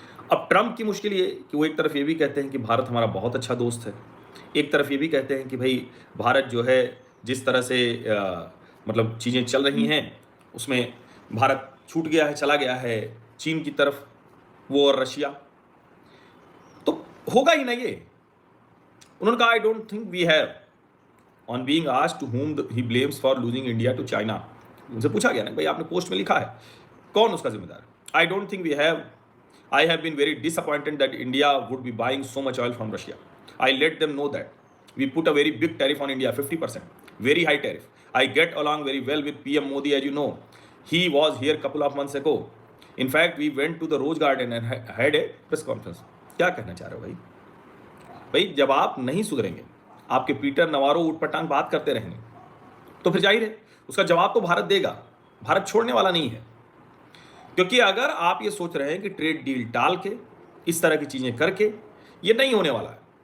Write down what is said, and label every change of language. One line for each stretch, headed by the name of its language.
Hindi: अब ट्रंप की मुश्किल ये कि वो एक तरफ ये भी कहते हैं कि भारत हमारा बहुत अच्छा दोस्त है, एक तरफ ये भी कहते हैं कि भाई भारत जो है जिस तरह से मतलब चीज़ें चल रही हैं उसमें भारत छूट गया है, चला गया है चीन की तरफ, वो और रशिया। तो होगा ही ना ये। उन्होंने कहा
English: I don't think we have, on being asked to whom he blames for losing India to China.
Hindi: उनसे पूछा गया ना भाई आपने पोस्ट में लिखा है, कौन उसका जिम्मेदार है?
English: I don't think we have. I have been very disappointed that India would be buying so much oil from Russia. I let them know that. We put a very big tariff on India, 50%. Very high tariff. I get along very well with PM Modi, as you know. He was here a couple of months ago. In fact, we went to the Rose Garden and had a press conference.
Hindi: क्या कहना चाह रहे हो भाई? भाई जब आप नहीं सुधरेंगे, आपके पीटर नवारो उटपटांग बात करते रहेंगे, तो फिर जाहिर है उसका जवाब तो भारत देगा। भारत छोड़ने वाला नहीं है। क्योंकि अगर आप ये सोच रहे हैं कि ट्रेड डील टाल के इस तरह की चीज़ें करके, ये नहीं होने वाला है।